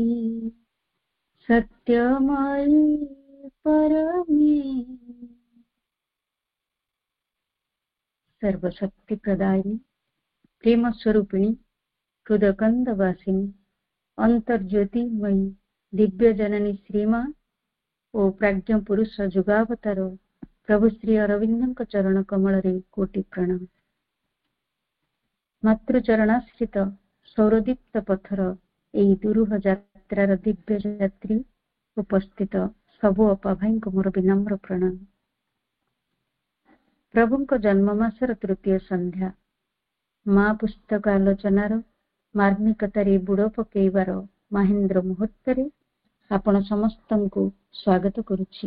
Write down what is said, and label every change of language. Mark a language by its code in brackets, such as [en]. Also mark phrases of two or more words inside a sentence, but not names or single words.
[or] ସତ୍ୟମୟୀ ପରମେ ସର୍ବଶକ୍ତି ପ୍ରଦାୟିନୀ ପ୍ରେମ ସ୍ୱରୂପିଣୀ ହୃତ୍କନ୍ଦ ବାସିନୀ ଅନ୍ତର୍ଜ୍ୟୋତିର୍ମୟୀ ଦିବ୍ୟ ଜନନୀ ଶ୍ରୀମା ଓ ପ୍ରାଜ୍ଞ ପୁରୁଷ ଯୁଗାବତାର ପ୍ରଭୁ ଶ୍ରୀ ଅରବିନ୍ଦ ଚରଣ କମଳରେ କୋଟି ପ୍ରଣାମ। ମାତୃଚରଣାଶ୍ରିତ ସୌରଦୀପ୍ତ ପଥର ଏହି ଦୁରୂହ ଯାତ୍ରାର ଦିବ୍ୟ ଯାତ୍ରୀ ଉପସ୍ଥିତ ସବୁ ଅପା ଭାଇଙ୍କୁ ମୋର ବିନମ୍ର ପ୍ରଣାମ। ପ୍ରଭୁଙ୍କ ଜନ୍ମମାସର ତୃତୀୟ ସନ୍ଧ୍ୟା ମାଁ ପୁସ୍ତକ ଆଲୋଚନାର ମାର୍ମିକତାରେ ବୁଡ଼ ପକାଇବାର ମାହେନ୍ଦ୍ର ମୁହୂର୍ତ୍ତରେ ଆପଣ ସମସ୍ତଙ୍କୁ ସ୍ୱାଗତ କରୁଛି।